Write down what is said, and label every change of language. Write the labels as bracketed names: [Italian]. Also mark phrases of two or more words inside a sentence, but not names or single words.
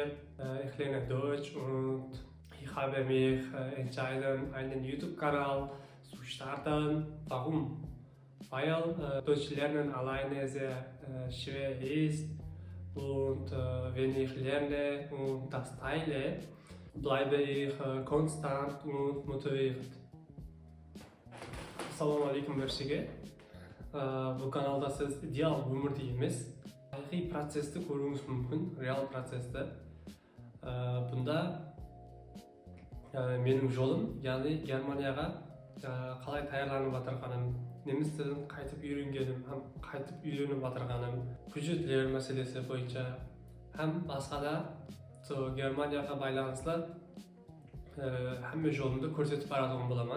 [German] Ich lerne Deutsch und ich habe mich entschieden, einen YouTube-Kanal zu starten. Warum? Weil Deutsch lernen alleine sehr schwer ist und wenn ich lerne und das teile, bleibe ich konstant und motiviert. [Arabic] السلام عليكم barchaga. [Uzbek] Bu kanalda siz ideal umrda emas, haqiqiy prosesni ko'rishingiz mumkin, real prosesni. Bunda mening yo'lim, ya'ni Germaniyaga qalay tayyorlanib o'tirganim, nemis tilini qaytib o'rganganim, ham qaytib o'rganib o'tirganim, hujjatlar masalasi bo'yicha ham boshqada Germaniyaga baylanishli hamma yo'limni ko'rsatib boradigan bo'laman.